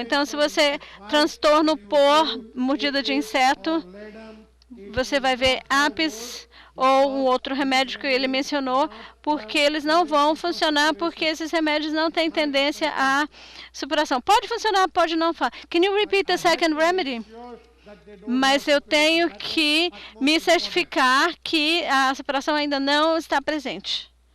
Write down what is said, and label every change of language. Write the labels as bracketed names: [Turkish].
[Portuguese] Então, se você transtorno por mordida de inseto, você vai ver apis ou um outro remédio que ele mencionou, porque eles não vão funcionar, porque esses remédios não têm tendência à supuração. Pode funcionar, pode não. [English] Can you repeat the second remedy? [Portuguese] Mas eu tenho que me certificar que a supuração ainda não está presente.